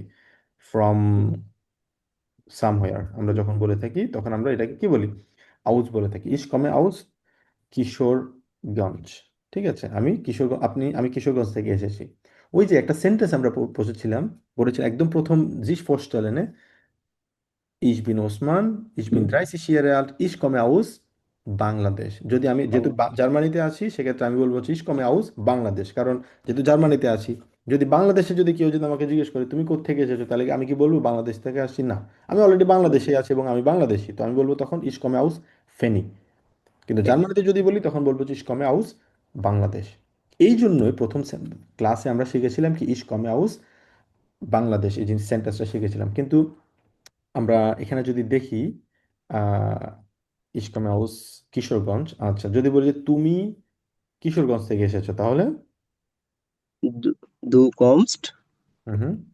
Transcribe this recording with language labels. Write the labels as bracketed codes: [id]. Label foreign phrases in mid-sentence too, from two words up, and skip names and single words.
[en] from somewhere [bn] আমরা যখন বলে থাকি তখন আমরা এটাকে কি বলি, আউস বলে থাকি। [de] ich komme aus [bn] কিশোরগঞ্জ। ঠিক আছে, আমি কিশোরগঞ্জ থেকে এসেছি। ওই যে একটা সেন্টেন্স আমরা পড়েছিলাম একদম প্রথম [de] sich vorstellen, Ich bin Osman, ich bin 30 Jahre alt, ich komme aus বাংলাদেশ। [bn] যদি আমি যেহেতু জার্মানিতে আছি সেক্ষেত্রে আমি বলবো হচ্ছে [de] ich komme aus [bn] বাংলাদেশ, কারণ যেহেতু জার্মানিতে আছি। যদি বাংলাদেশে যদি কেউ যদি আমাকে জিজ্ঞেস করে তুমি কোথা থেকে এসেছো, তাহলে আমি কি বলবো বাংলাদেশ থেকে আসছি? না, আমি অলরেডি বাংলাদেশে আছি এবং আমি বাংলাদেশি, তো আমি বলবো তখন [de] ich komme aus [bn] ফেনী। কিন্তু জার্মানিতে যদি বলি তখন বলবো যে [de] ich komme aus [bn] বাংলাদেশ। এই জন্যই প্রথম ক্লাসে আমরা শিখেছিলাম কি [de] ich komme aus [bn] বাংলাদেশ, এই জিনিস সেন্টেন্সটা শিখেছিলাম। কিন্তু আমরা এখানে যদি দেখি আহ [de] ich komme aus [bn] কিশোরগঞ্জ। আচ্ছা, যদি বলি যে তুমি কিশোরগঞ্জ থেকে এসেছো তাহলে [de] du kommst হুম,